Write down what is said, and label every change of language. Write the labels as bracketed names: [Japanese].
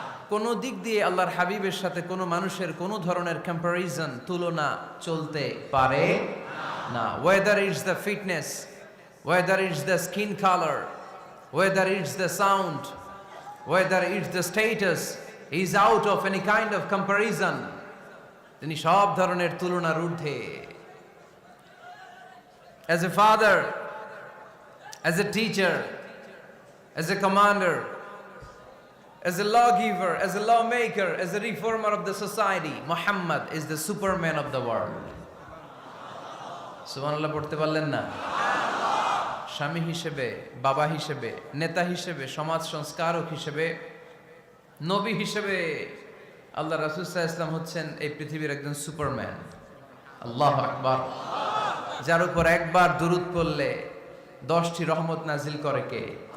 [Bangla] কোন দিক দিয়ে আল্লাহর হাবিবের সাথে কোনো মানুষের কোনো ধরনের কম্পারিজন, তুলনা চলতে পারে না। [English] Whether it's the fitness, whether it's the skin colour, whether it's the sound, whether it's the status, is out of any kind of comparison. [Bangla] তিনি সব ধরনের তুলনার ঊর্ধ্বে। [English] As a father, as a teacher, as a commander, as a lawgiver, as a lawmaker, as a reformer of the society, Muhammad is the superman of the world. [Bangla] সুবহানাল্লাহ পড়তে পারলেন না? স্বামী হিসেবে, বাবা হিসেবে, নেতা হিসেবে, সমাজ সংস্কারক হিসেবে, নবী হিসেবে আল্লাহ রাসূল সাল্লাল্লাহু আলাইহি ওয়াসাল্লাম হচ্ছেন এই পৃথিবীর একজন সুপারম্যান। আল্লাহু আকবার। যার উপর একবার দুরূদ পড়লে 10টি রহমত নাজিল করে কে?